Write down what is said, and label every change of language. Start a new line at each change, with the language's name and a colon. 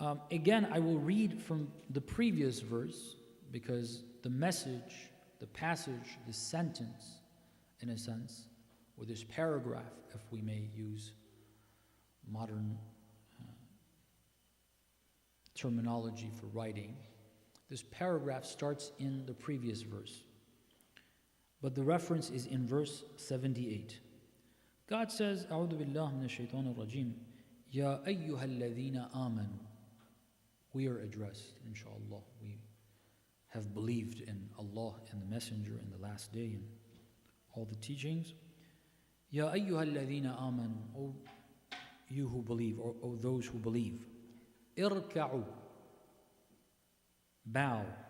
English: Again, I will read from the previous verse because the message, the passage, the sentence, in a sense, or this paragraph, if we may use modern terminology for writing, this paragraph starts in the previous verse. But the reference is in verse 78. God says,
Arabic: أعوذ بالله من الشيطان الرجيم يا أيها الذين آمنوا.
English: We are addressed, inshallah. We have believed in Allah and the Messenger in the last day and all the teachings.
Arabic: Ya ayyuha alladhina amanu,
English: O you who believe, or O those who believe. Irka'u, bow.